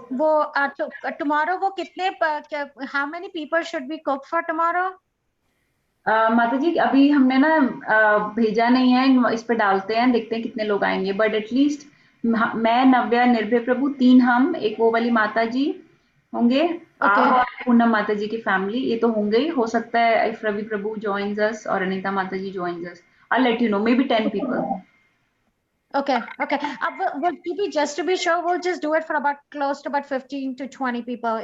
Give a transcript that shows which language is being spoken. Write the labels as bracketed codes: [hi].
[en] वो tomorrow [hi] वो कितने [en] how many people should we cook for tomorrow? [hi] माता जी अभी हमने ना भेजा नहीं है, इस पे डालते हैं, देखते हैं कितने लोग आएंगे. [en] but at least [hi] मैं, नव्या, निर्भय प्रभु, 3 हम, एक वो वाली माता जी होंगे, आप और पूनम माता जी की फैमिली, ये तो होंगे ही. हो सकता है [en] If Ravi Prabhu joins us और Anita Mata ji joins us, I'll let you know, maybe 10 people. Okay. Will be just to be sure, we'll just do it for about close to about 15 to 20 people.